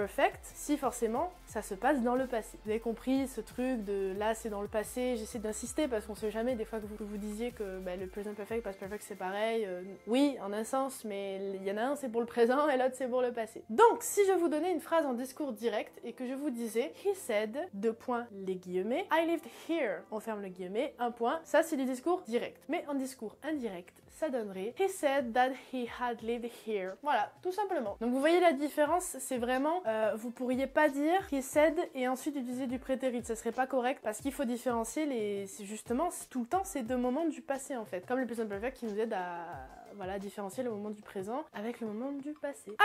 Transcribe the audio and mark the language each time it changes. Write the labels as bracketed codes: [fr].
[fr] perfect si forcément ça se passe dans le passé. Vous avez compris ce truc de là c'est dans le passé, j'essaie d'insister parce qu'on sait jamais des fois que vous disiez que le present perfect, past perfect c'est pareil. Oui, en un sens, mais il y en a un c'est pour le présent et l'autre c'est pour le passé. Donc si je vous donnais une phrase en discours direct et que je vous disais [en] he said, [fr] deux points, les guillemets, [en] I lived here, [fr] on ferme le guillemet, un point, ça c'est du discours direct. Mais en discours indirect, ça donnerait [en] he said that he had lived here. [fr] Voilà, tout simplement. Donc vous voyez la différence, c'est vraiment, vous pourriez pas dire [en] he said [fr] et ensuite utiliser du prétérit, ça serait pas correct parce qu'il faut différencier c'est justement tout le temps ces deux moments du passé en fait. Comme le present perfect qui nous aide à voilà, différencier le moment du présent avec le moment du passé.